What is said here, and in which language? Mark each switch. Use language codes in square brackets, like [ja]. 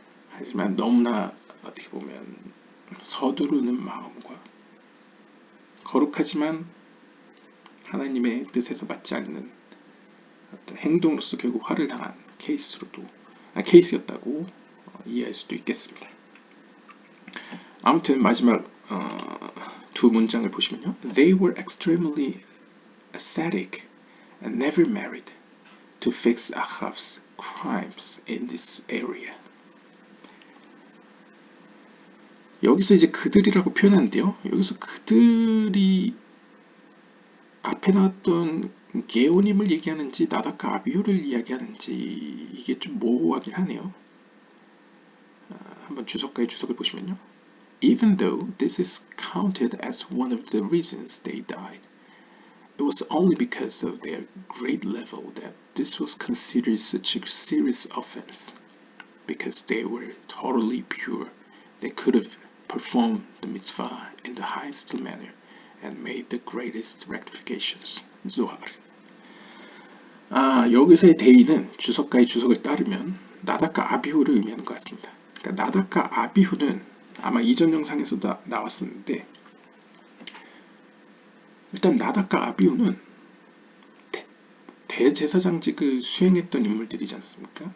[ko] 하지만 너무나 어떻게 보면 서두르는 마음과 거룩하지만 하나님의 뜻에서 맞지 않는 어떤 행동으로서 결국 화를 당한 케이스였다고 이해할 수도 있겠습니다. 아무튼 마지막 두 문장을 보시면요. [en] They were extremely ascetic and never married to fix Ahab's crimes in this area. [ko] 여기서 이제 그들이라고 표현하는데요. 여기서 그들이 앞에 나왔던 게오님을 얘기하는지 나답과 아비후를 이야기하는지 이게 좀 모호하긴 하네요. 한번 주석가의 주석을 보시면요. [en] Even though this is counted as one of the reasons they died, it was only because of their grade level that this was considered such a serious offense. Because they were totally pure, they could have performed the mitzvah in the highest manner and made the greatest rectifications. Zohar. [ko] 여기서의 대의는 주석가의 주석을 따르면 나답과 아비후를 의미하는 것 같습니다. 그러니까 나답과 아비후는 아마 이전 영상에서도 나왔었는데 일단 나답과 아비후는 대제사장직을 수행했던 인물들이지 않습니까?